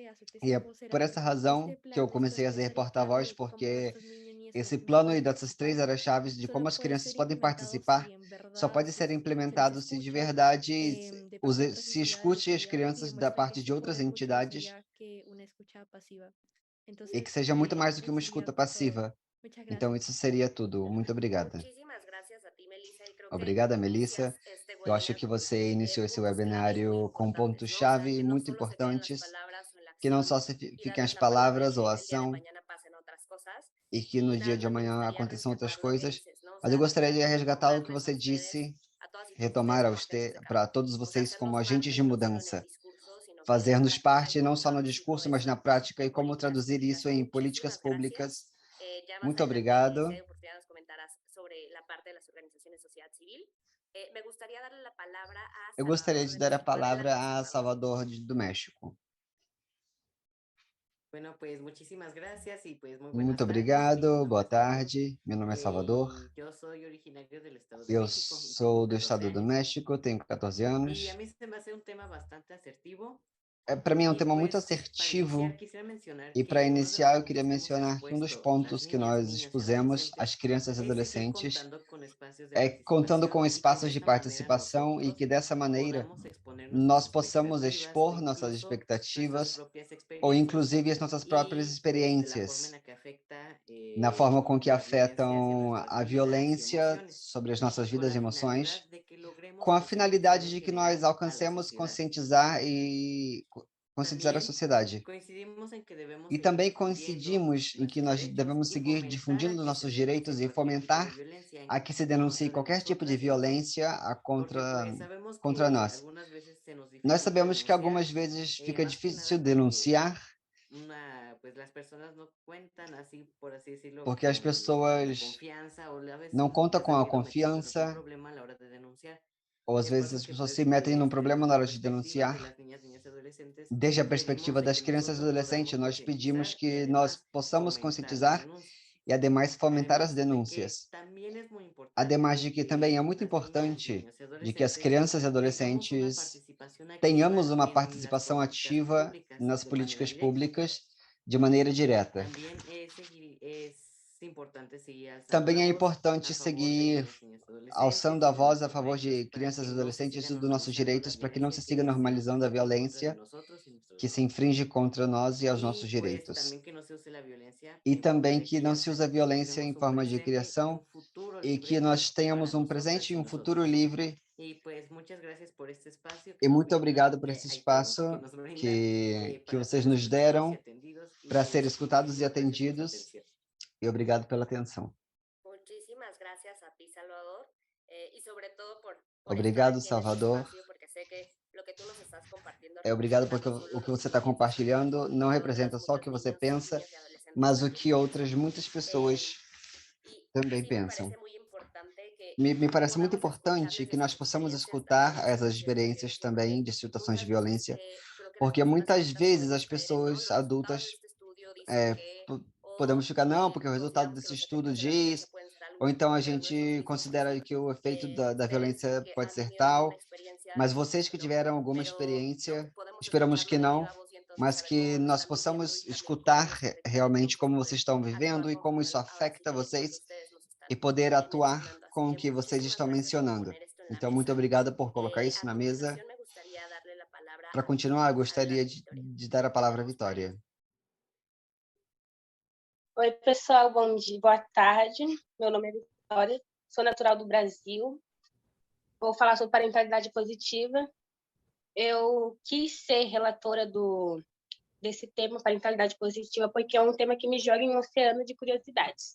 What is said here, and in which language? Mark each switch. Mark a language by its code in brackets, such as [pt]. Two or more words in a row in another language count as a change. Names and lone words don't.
[pt] E é [es] participó será [pt] por essa [es] este [pt] razão que eu [es] plan [pt] comecei a [es] esto [pt] ser [es] especificado [pt] porta-voz, [es] de cómo [pt] porque [es] estos niños y niñas [pt] esse [es] pueden [pt] plano e dessas [es] participar [pt] três áreas-chaves de como [es] solo [pt] as [es] puede [pt] crianças [es] ser [pt] podem [es] implementado [pt] participar, [es] si en [pt] só [es] verdad [pt] pode ser [es] se les [pt] implementado se de [es] escucha [pt] verdade [es] de parte de otras [pt] se [es] entidades [pt] escute as [es] y aquí [pt] crianças da [es] demuestra que [pt] parte de [es] se [pt] outras [es] puede mucho más [pt] entidades [es] allá que una escucha pasiva. [pt] e que [es] Entonces, [pt] seja muito mais do que [es] eso [pt] uma [es] sería [pt] escuta [es] todo. [pt] passiva. [es] Muchas [pt] Então, [es] gracias. [pt] isso seria tudo. Muito obrigada. [es] Muchísimas gracias a ti, Melissa, y creo [pt] Obrigada, Melissa. Eu acho que você iniciou esse webinário com pontos-chave muito importantes, que não só fiquem as palavras ou a ação, e que no dia de amanhã aconteçam outras coisas, mas eu gostaria de resgatar o que você disse, retomar para todos vocês como agentes de mudança, fazermos parte não só no discurso, mas na prática, e como traduzir isso em políticas públicas. Muito obrigado. Eu gostaria de dar a palavra a Salvador do México. [es] Bueno, pues muchísimas gracias y pues muy buenas [pt] Muito [es] tardes. [pt] obrigado, boa tarde. Meu nome é Salvador. Eu sou originário do estado de Eu [es] México y [pt] sou tenho do 14 estado do anos. México, tenho 14 anos. [es] E a mí se me hace [pt] um tema bastante assertivo. Para mim é um E tema muito [es] pues, para [pt] assertivo. [es] iniciar, quisiera mencionar [pt] E [es] que [pt] para [es] uno de los [pt] iniciar, eu [es] puntos [pt] queria [es] que hemos [pt] mencionar que um dos [es] expuesto [pt] pontos [es] las [pt] que [es] niñas, [pt] nós [es] niños y [pt] expusemos, [es] adolescentes, [pt] as crianças e [es] es ir [pt] adolescentes, [es] contando con espacios de [pt] é contando com [es] participación y que [pt] espaços [es] de [pt] de [es] esta manera [pt] participação e [es] nosotros [pt] que dessa maneira [es] podamos exponer [pt] nós [es] nuestras [pt] possamos [es] expectativas o [pt] expor nossas [es] incluso nuestras [pt] expectativas [es] propias [pt] ou [es] experiencias [pt] inclusive as nossas próprias [es] y pues de la forma [pt] experiências, [es] en la que afecta [pt] na forma com que [es] las vivencias en [pt] afetam [es] nuestras [pt] a [es] vidas y [pt] violência [es] emociones, [pt] sobre as nossas [es] con [pt] vidas e [es] la [pt] emoções, [es] finalidad de que logremos [pt] com a [es] concientizar [pt] finalidade [es] en [pt] de que nós [es] general a la [pt] alcancemos [es] sociedad. [pt] conscientizar e conscientizar a [es] También [pt] sociedade. [es] coincidimos en que debemos [pt] E [es] seguir [pt] também [es] difundiendo [pt] coincidimos em que [es] nuestros [pt] nós [es] derechos [pt] devemos [es] y [pt] seguir [es] fomentar [pt] difundindo [es] a que se [pt] nossos [es] denuncie [pt] direitos e [es] cualquier tipo de [pt] fomentar [es] violencia [pt] a [es] en [pt] que se denuncie [es] contra de [pt] qualquer tipo de [es] nosotras y nosotros, [pt] violência [es] porque pues sabemos [pt] contra [es] que [pt] nós. [es] algunas veces se nos [pt] Nós [es] dificulta [pt] sabemos que [es] denunciar, [pt] algumas vezes fica [es] más que [pt] difícil [es] nada porque [pt] denunciar, [es] pues las personas no cuentan así, por así decirlo, [pt] porque as [es] con la [pt] pessoas [es] confianza o a veces [pt] não contam [es] ya [pt] com a [es] sabido meterse en algún [pt] confiança, [es] problema a la hora de denunciar. [pt] ou às [es] Es por [pt] vezes [es] eso [pt] as [es] que [pt] pessoas [es] pues [pt] se metem num [es] desde [pt] problema na hora de [es] nuestra perspectiva de [pt] denunciar. [es] las niñas, niñas y adolescentes, [pt] Desde a [es] pedimos [pt] perspectiva [es] de [pt] das [es] que [pt] crianças e [es] nosotros [pt] adolescentes, [es] podamos [pt] nós pedimos [es] concientizar y [pt] que nós [es] además [pt] possamos [es] fomentar las [pt] conscientizar [es] denuncias. [pt] e, ademais, fomentar as [es] Además de que [pt] denúncias. [es] también es muy importante [pt] Ademais de que também é [es] que [pt] muito [es] las niñas, [pt] importante [es] niños y [pt] de que as [es] adolescentes [pt] crianças e [es] tengamos una [pt] adolescentes [es] participación [pt] tenhamos [es] activa [pt] uma [es] en las [pt] participação [es] políticas [pt] ativa [es] públicas [pt] nas [es] de manera [pt] políticas [es] directa. [pt] públicas de maneira direta. [es] También es importante seguir alzando [pt] Também [es] la [pt] é [es] voz [pt] importante [es] a favor de [pt] seguir [es] niñas, niños y [pt] alçando [es] adolescentes [pt] a [es] y de [pt] voz a [es] nuestros [pt] favor [es] derechos [pt] de [es] para [pt] crianças e [es] que no se [pt] adolescentes [es] siga [pt] e dos nossos [es] normalizando [pt] direitos, [es] la [pt] para que não se siga [es] violencia que se [pt] normalizando a [es] ejerce en contra de [pt] violência [es] nosotros y nuestros [pt] que se [es] derechos. [pt] infringe contra nós e aos nossos [es] Y pues [pt] direitos. [es] también que no se use la violencia [pt] E [es] en forma [pt] também [es] de [pt] que não se use a [es] crianza y que [pt] violência em [es] logremos un [pt] forma de [es] presente y [pt] criação [es] un futuro [pt] e que [es] libre [pt] nós tenhamos [es] para [pt] um presente [es] nosotras [pt] e [es] y [pt] um futuro [es] nosotros. [pt] livre. [es] Y pues muchas gracias por este espacio [pt] E [es] que nos [pt] muito obrigado [es] brinda, [pt] por esse [es] ay, perdón, que [pt] espaço [es] nos brinda [pt] que [es] para [pt] vocês [es] ser [pt] nos [es] escuchados y [pt] deram [es] atendidos. Y [pt] para ser [es] pues [pt] escutados e [es] muchísimas gracias por su [pt] atendidos. [es] atención. [pt] E obrigado pela atenção. [es] Muchísimas gracias a ti, Salvador, y sobre todo por [pt] Obrigado, [es] estar aquí en este [pt] Salvador. [es] espacio, porque sé que lo que tú nos estás compartiendo [pt] Obrigado [es] representa [pt] porque [es] no solo [pt] o que [es] los [pt] você está [es] sentimientos [pt] compartilhando não [es] de [pt] representa [es] otras [pt] só o [es] muchas [pt] que você [es] niñas, [pt] pensa, [es] niñas y adolescentes [pt] mas o [es] que [pt] que outras muitas [es] Eh, [pt] pessoas [es] y [pt] também [es] sí me [pt] pensam. [es] parece muy importante que [pt] Me parece muito [es] podamos [pt] importante [es] escucharles [pt] que [es] de [pt] nós [es] sus [pt] possamos [es] experiencias [pt] escutar [es] también, de sus [pt] essas experiências [es] antecedentes, [pt] também [es] porque [pt] de situações de [es] muchas veces [pt] violência, [es] creo que las [pt] porque [es] personas [pt] muitas [es] adultas [pt] vezes [es] podemos [pt] as [es] caer en, ¿no? [pt] pessoas [es] Los resultados de [pt] adultas [es] este estudio dicen [pt] podemos ficar, não, porque o resultado [es] consideramos que [pt] desse [es] los [pt] estudo [es] efectos de la violencia [pt] diz, [es] pueden ser [pt] ou [es] algunos, [pt] então a [es] pero no hemos [pt] gente [es] visto por [pt] considera [es] sí. [pt] que o efeito da [es] Ustedes [pt] violência [es] que [pt] pode [es] han [pt] ser [es] tenido alguna [pt] tal, [es] experiencia, [pt] mas vocês que [es] díganoslo, [pt] tiveram alguma [es] pero no [pt] experiência, [es] podemos [pt] esperamos [es] escucharlo [pt] que [es] de [pt] não, [es] viva voz y entonces [pt] mas [es] saber cómo [pt] que [es] lo [pt] nós [es] están viviendo [pt] possamos [es] y también cómo [pt] escutar [es] nos afecta y [pt] realmente [es] entonces [pt] como [es] poder [pt] vocês estão [es] actuar [pt] vivendo e como isso [es] conforme a las [pt] afeta [es] sugerencias que [pt] vocês [es] ustedes nos están [pt] e poder atuar [es] mencionando. Así [pt] com o [es] que [pt] que vocês [es] muchísimas [pt] estão [es] gracias por [pt] mencionando. [es] poner esto en la [pt] Então, muito [es] mesa. [pt] obrigado por colocar isso [es] A [pt] na mesa. [es] continuación me gustaría darle la palabra [pt] Para [es] a [pt] continuar, eu [es] Alana [pt] gostaria [es] Victoria. [pt] de dar a palavra à [es] Vamos por ahí. [pt] Vitória. Oi, pessoal, bom dia, boa tarde. Meu nome é Vitória, sou natural do Brasil. Vou falar sobre parentalidade positiva. Eu quis ser relatora desse tema, parentalidade positiva, porque é um tema que me joga em um oceano de curiosidades.